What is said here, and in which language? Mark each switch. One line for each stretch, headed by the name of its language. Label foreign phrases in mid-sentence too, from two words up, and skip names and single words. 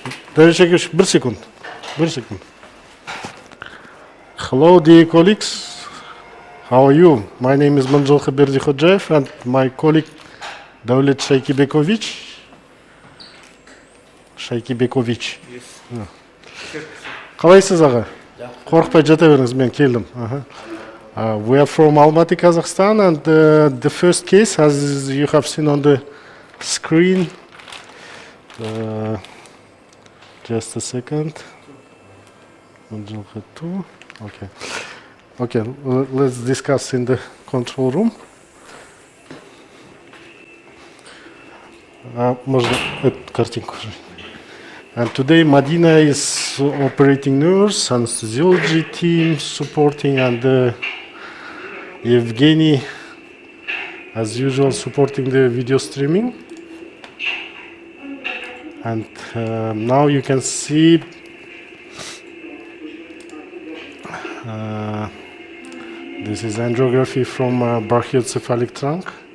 Kazakh: Дөрüşекеш, 1 секунд. 1 секунд.
English: Hello, dear colleagues. How are you? My name is Mynzhylky Berdikhojayev and my colleague Davlet Шайкибекович.
Kazakh: Қалайсыз аға? Қорықпай жата беріңіз, мен келдім.
English: We are from Almaty, Kazakhstan, and the first case, as you have seen on the screen, just a second. Mynzhylky 2. Okay. Okay, let's discuss in the control room.
Russian: Можно эту картинку.
English: And today Madina is operating nurse, anesthesiology team supporting, and Evgeny, as usual, supporting the video streaming. And now you can see this is angiography from brachiocephalic trunk.